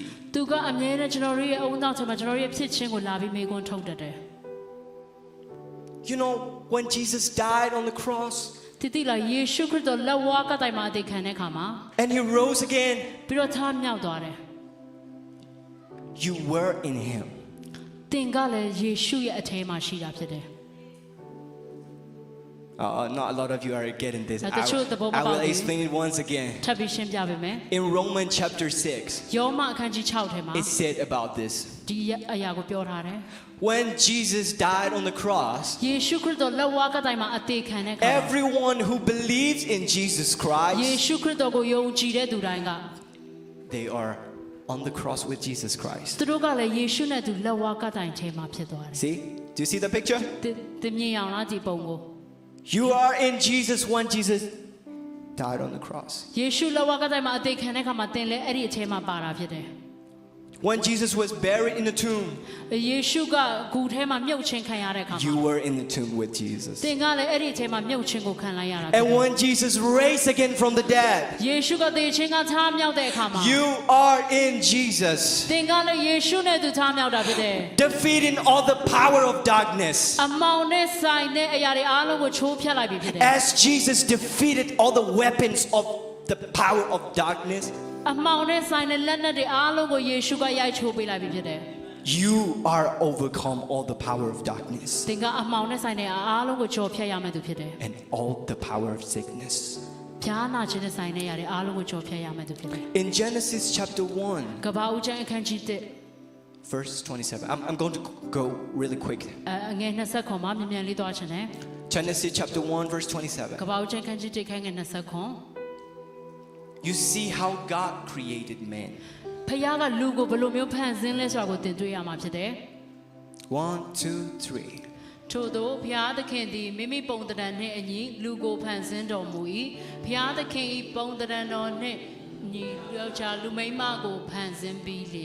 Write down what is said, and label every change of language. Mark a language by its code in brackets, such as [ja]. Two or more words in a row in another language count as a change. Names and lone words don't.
[my] သူကအမြဲတမ်းကျွန်တော်ရဲ့အုံနောက်ထဲမှာကျွန်တော်ရဲ့ဖြစ်ခြင်းကိုလာပြီးမေးခွန်းထုတ်တတ်တယ် [en] You know, when Jesus died on the cross [my] တည်တည်လာယေရှုခရစ်တော်လက်ဝါးကတိုင်မှာအသေးခံတဲ့အခါမှာ [en] and He rose again, [my] ပြီးတော့ထားမြောက်သွားတယ် [en] you were in Him. [my] သင်ကလည်းယေရှုရဲ့အထဲမှာရှိတာဖြစ်တယ် [en] Not a lot of you are getting this. Now, the truth about I will you. explain it once again. [my] ထပ်ပြီးရှင်းပြပေးမယ် [en] In Romans chapter 6, [my] ယောမအခန်းကြီး6ထဲမှာ [en] it said about this. [my] ဒီအရာကိုပြောထားတယ် [en] When Jesus died on the cross, [my] ယေရှုခရစ်တော်လက်ဝါးကတိုင်မှာအသေးခံတဲ့အခါ [en] everyone who believes in Jesus [my] ယေ [en] Christ, [my] ရှုခရစ်တော်ကိုယုံကြည်တဲ့သူတိုင်းက [en] they are on the cross with Jesus Christ. [my] သူတို့ကလည်းယေရှုနဲ့သူလက်ဝါးကတိုင်ထဲမှာဖြစ်သွားတယ် [en] See? Do you see the picture? [my] သင်မြင်အောင်လားဒီပုံကို [en] You are in Jesus when Jesus died on the cross. [my] ယေရှုလက်ဝါးကတိုင်မှာအသေးခံတဲ့အခါမှာသင်လည်းအဲ့ဒီအထဲမှာပါတာဖြစ်တယ် [en] When Jesus was buried in the tomb, [my] ယေရှုကဂူထဲမှာမြုပ်ချင်းခံရတဲ့အခါမှာ [en] you were in the tomb with Jesus. [my] သင်ကလည်းအဲ့ဒီအထဲမှာမြုပ်ချင်းကိုခံလိုက်ရတာ [en] And when Jesus raised again from the dead, [my] ယေရှုကသေချင်းကထားမြောက်တဲ့အခါမှာ [en] you are in Jesus, [my] သင်ကလည်းယေရှုနဲ့သူထားမြောက်တာဖြစ်တယ် [en] defeating all the power of darkness. [my] အမောင်နဲ့ဆိုင်တဲ့အရာတွေအားလုံးကိုချိုးဖျက်လိုက်ပြီဖြစ်တယ် [en] As Jesus defeated all the weapons of the power of darkness, [my] အမှောင်နဲ့ဆိုင်တဲ့လက်နက်တွေအားလုံးကိုယေရှုကရိုက်ချိုးပေးလိုက်ပြီဖြစ်တယ် [en] You are overcome all the power of darkness [my] သင်ကအမှောင်နဲ့ဆိုင်တဲ့အားလုံးကိုကြော်ဖြတ်ရမယ့်သူဖြစ်တယ် [en] and all the power of sickness. [my] ဖြားနာခြင်းနဲ့ဆိုင်တဲ့ຢာတွေအားလုံးကိုကြော်ဖြတ်ရမယ့်သူဖြစ်တယ် [en] In Genesis chapter 1, [my] ကဘာဦးကျမ်းအခန်းကြီး1 [en] verse 27. I'm going to go really quick. [my] အငယ်20ခွန်မှာမြန်မြန်လေးသွားချင်တယ် [en] Genesis chapter 1, verse [my] က [en] 27. [my] ဘာဦးကျမ်းအခန်းကြီး1ခန်းငယ်20ခွန် [en] You see how God created man. [my] ဖခင်ကလူကိုဘယ်လိုမျိုးဖန်ဆင်းလဲဆိုတာကိုသင်တွေ့ရမှာဖြစ်တယ် [en] 1, 2, 3. [my] ထို့သောဘုရားသခင်သည်မိမိပုံသဏ္ဍာန်နှင့်အညီလူကိုဖန်ဆင်းတော်မူ၏ဘုရားသခင်၏ပုံသဏ္ဍာန်တော်နှင့်ညီယောက်ျားလူမိန်းမကိုဖန်ဆင်းပြီးလျင်